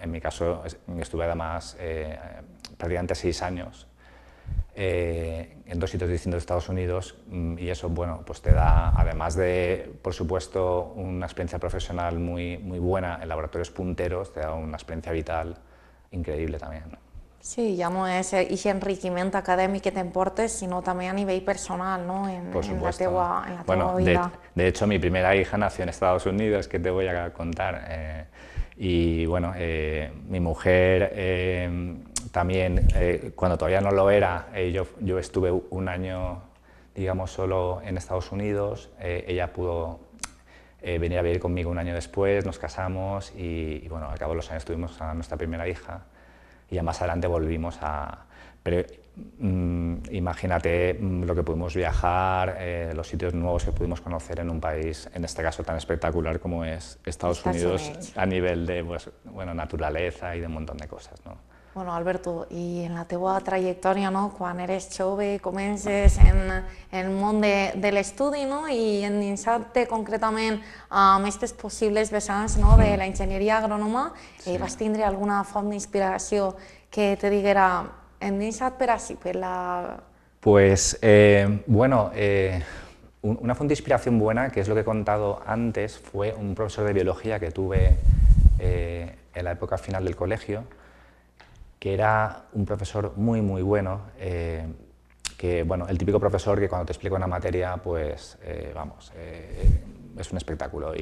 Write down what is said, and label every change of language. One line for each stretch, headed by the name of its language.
Spanish: En mi caso estuve además prácticamente 6 años en 2 sitios distintos de Estados Unidos y eso, bueno, pues te da, además de, por supuesto, una experiencia profesional muy buena en laboratorios punteros, te da una experiencia vital
Catalan: increïble també. Sí, ja no és aquest enriquiment acadèmic que t'emportes, sinó també a nivell personal, ¿no? En la teua vida.
Spanish: De hecho, mi primera hija nació en Estados Unidos, que te voy a contar. Y bueno, mi mujer también, cuando todavía no lo era, yo estuve un año, digamos, solo en Estados Unidos. Ella pudo venir a vivir conmigo un año después, nos casamos y bueno, al cabo de los años tuvimos a nuestra primera hija. Y ya más adelante volvimos a... Pero imagínate lo que pudimos viajar, los sitios nuevos que pudimos conocer en un país, en este caso tan espectacular como es Estados Unidos, a nivel de pues, bueno, naturaleza y de un montón de cosas, ¿no?
Catalan: Bueno, Alberto, i en la teua trajectòria, no? Quan eres jove, comences en el món de l'estudi, no? I endinsar-te concretament amb aquestes possibles vessants, no? De la enginyeria agrònoma, vas tindre alguna font d'inspiració que te diguera endinsa't per així, per la...
Spanish: Pues, bueno, una fuente de inspiración buena, que es lo que he contado antes, fue un profesor de biología que tuve en la época final del colegio, que era un profesor muy bueno, que bueno, el típico profesor que cuando te explica una materia, pues vamos, es un espectáculo.